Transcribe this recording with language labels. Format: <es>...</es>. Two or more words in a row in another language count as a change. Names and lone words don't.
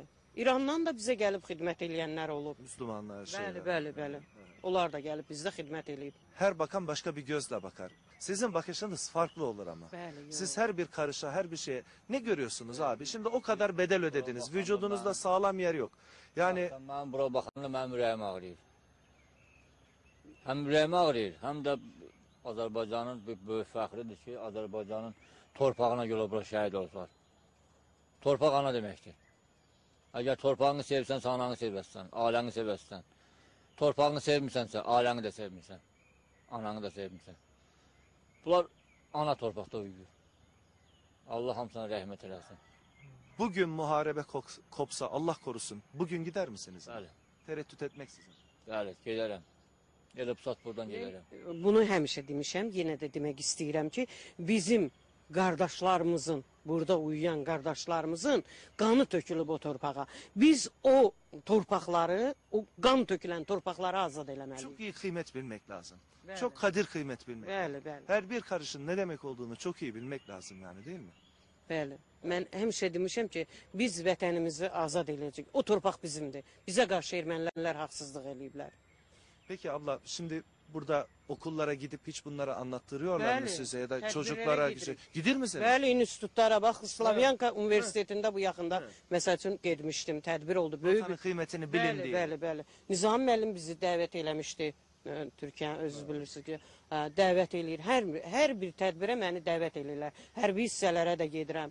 <az>İrandan da bizə gəlib xidmət eləyənlər olub.</az> <tr>Müslümanlar, şeyler.</tr> <az>Bəli. Onlar da gəlib bizdə xidmət eləyib.</az> <tr>Her bakan başka bir gözle bakar. Sizin bakışınız farklı olur ama.</tr> <az>Bəli,</az> <tr>Siz her bir karışa, her bir şeye ne görüyorsunuz abi? Şimdi o kadar bedel ödediniz. Vücudunuzda sağlam yer yok. Yani</tr> <az>Mən bura baxanda mənim ürəyim ağrıyır. Həm ürəyim ağrıyır, həm də Azərbaycanın bir böyük fəxridir ki, Azərbaycanın torpağına görə bura şəhid olsalar. Torpaq ana deməkdir. Əgər torpağını sevsən, ananı sevəsən, ailəni sevəsən. Torpağını sevmirsənsə, ailəni də sevmirsən, ananı da sevmirsən. Bunlar ana torpaqda uyuyur. Allah hamısına rəhmət eləsin.</az> <tr>bugün muharebe kopsa Allah korusun. Bugün gider misiniz?</tr> <az>Bəli,</az> <tr>Tereddüt etmeksizin.</tr> <az>bəli, gedərəm. Elə pusat buradan gedərəm. Bunu həmişə demişəm, yenə də demək istəyirəm ki, bizim qardaşlarımızın, burada uyuyan qardaşlarımızın qanı tökülüb o torpağa. Biz o torpaqları, o qan tökülən torpaqları azad eləməliyik.</az> <tr>Çok iyi kıymet bilmek lazım.</tr> <az>Bəli.</az> <tr>Çok kadir kıymet bilmek lazım.</tr> <az>Bəli.</az> <tr>Her bir karışın ne demek olduğunu çok iyi bilmek lazım yani, değil mi?</tr> <az>Bəli. Mən həmişə demişəm ki, biz vətənimizi azad eləyəcək. O torpaq bizimdir. Bizə qarşı ermənilər haqsızlıq eləyiblər.</az> <tr>Peki abla, şimdi burada okullara gidip hiç bunları anlattırıyorlar mı</tr> <az>Bəli,</az> <tr>size ya da</tr> <az>tədbirlərə</az> <tr>çocuklara</tr> <az>gedirik.</az> <tr>gidir misiniz?</tr> <az>Bəli, institutlara bax, Slavyanka Universitetində bu yaxında məsəl üçün getmişdim, tədbir oldu.</az> <tr>Böyük Vatanın bir kıymetini bilin diye.</tr> <az>Bəli. Nizami müəllim bizi dəvət eləmişdi. Türkiyə özünüz bilirsiniz ki, dəvət eləyir. Hər bir tədbirə məni dəvət eləyirlər. Hərbi hissələrə də gedirəm.</az>